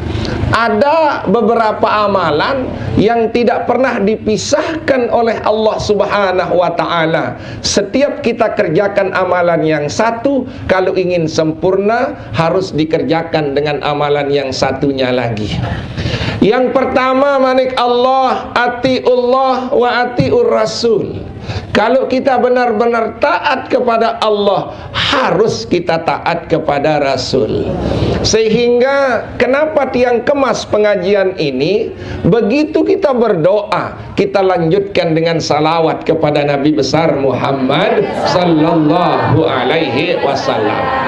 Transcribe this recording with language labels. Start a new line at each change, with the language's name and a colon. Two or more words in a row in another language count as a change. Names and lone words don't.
Indonesian: Ada beberapa amalan yang tidak pernah dipisahkan oleh Allah
Arabic: سبحانه وتعالى.
Indonesian: Setiap kita kerjakan amalan yang satu, kalau ingin sempurna harus dikerjakan dengan amalan yang satunya lagi. Yang pertama,
Arabic: manik Allah, أطيعوا الله وأطيعوا الرسول.
Indonesian: Kalau kita benar-benar taat kepada Allah, harus kita taat kepada Rasul. Sehingga kenapa tiang kemas pengajian ini, begitu kita berdoa, kita lanjutkan dengan salawat kepada Nabi besar Muhammad
Arabic: صلى الله عليه وسلم.